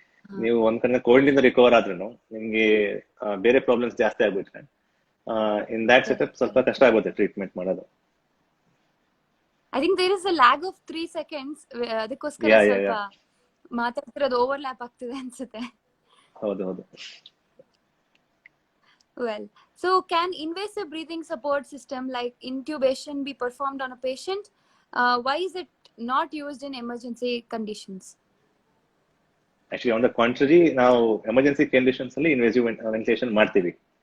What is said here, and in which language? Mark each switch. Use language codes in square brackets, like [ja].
[kn] ನೀವು ಒಂದ್ ಕಡೆ ಕೋಲ್ಡ್ ಇಂದ ರಿಕವರ್ ಆದ್ರೂ ನಿಮ್ಗೆ ಬೇರೆ ಪ್ರಾಬ್ಲಮ್ಸ್ ಜಾಸ್ತಿ ಆಗ್ಬಿಟ್ರೆ [en] in that setup [kn] ಸ್ವಲ್ಪ ಕಷ್ಟ ಆಗುತ್ತೆ ಟ್ರೀಟ್ಮೆಂಟ್ ಮಾಡೋದು. [en] I think there is a lag of 3 seconds. [kn] ಅದಕ್ಕೋಸ್ಕರ [en] yeah yeah [kn] ಸ್ವಲ್ಪ [en] yeah [kn] ಮಾತಾಡ್ತಿರೋದು ಓವರ್ಲ್ಯಾಪ್ ಆಗ್ತಿದೆ ಅನ್ಸುತ್ತೆ. ಹೌದು ಹೌದು. [en] Well, so can invasive breathing support system like intubation be performed on a patient? Why is it not used in emergency conditions? Actually on the contrary, [kn] ನಾವು emergency conditions ಅಲ್ಲಿ invasive ventilation ಮಾಡ್ತೀವಿ.